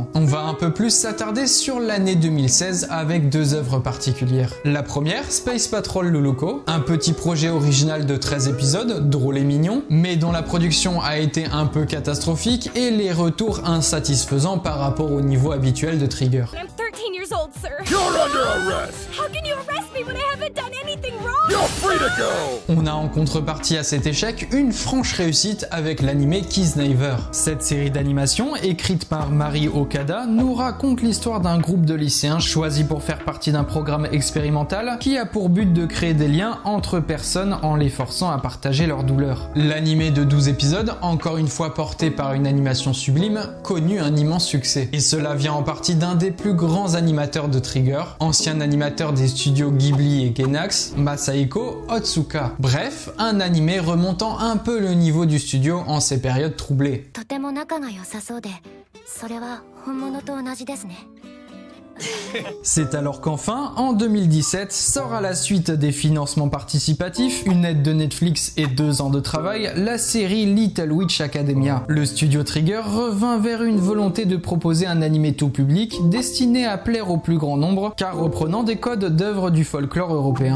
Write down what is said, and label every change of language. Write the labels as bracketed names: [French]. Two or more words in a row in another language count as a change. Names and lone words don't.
[French] On va un peu plus s'attarder sur l'année 2016 avec deux œuvres particulières. La première, Space Patrol Luluko, un petit projet original de 13 épisodes, drôle et mignon, mais dont la production a été un peu catastrophique et les retours insatisfaisants par rapport au niveau habituel de Trigger. [English] I'm 13 years old, sir. You're under arrest! How can you arrest me when I haven't done anything wrong? You're free to go! [French] On a en contrepartie à cet échec une franche réussite avec l'animé Kiznaiver. Cette série d'animation, écrite par Mari Okada, nous raconte l'histoire d'un groupe de lycéens choisis pour faire partie d'un programme expérimental qui a pour but de créer des liens entre personnes en les forçant à partager leurs douleurs. L'animé de 12 épisodes, encore une fois porté par une animation sublime, connut un immense succès. Et cela vient en partie d'un des plus grands animateurs de Trigger, ancien animateur des studios Ghibli et Gainax, Masahiko Otsuka. Bref, un animé remontant un peu le niveau du studio en ces périodes troublées. [Japanese] とても仲が良さそうで、それは本物と同じですね。 [French] C'est alors qu'enfin, en 2017, sort à la suite des financements participatifs, une aide de Netflix et 2 ans de travail, la série Little Witch Academia. Le studio Trigger revint vers une volonté de proposer un animé tout public destiné à plaire au plus grand nombre, car reprenant des codes d'œuvres du folklore européen.